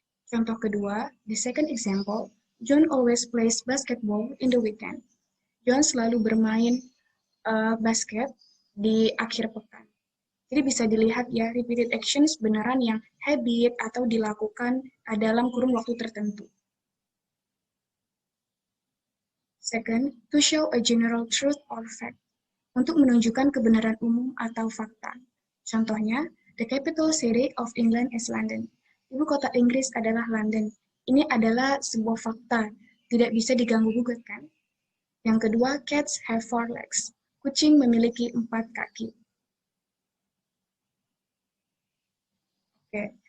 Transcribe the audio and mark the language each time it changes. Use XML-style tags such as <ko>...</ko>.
<id>Contoh kedua,</id> <en>the second example, John always plays basketball in the weekend.</en> <id>John selalu bermain basket di akhir pekan. Jadi bisa dilihat ya,</id> <en>repeated actions</en> <id>beneran yang habit atau dilakukan dalam kurun waktu tertentu.</id> <en>Second, to show a general truth or fact.</en> <id>Untuk menunjukkan kebenaran umum atau fakta. Contohnya,</id> <en>the capital city of England is London.</en> <id>Ibu kota Inggris adalah London. Ini adalah sebuah fakta, tidak bisa diganggu-gugat kan? Yang kedua,</id> <en>cats have 4 legs.</en> <id>Kucing memiliki 4 kaki. Oke.</id>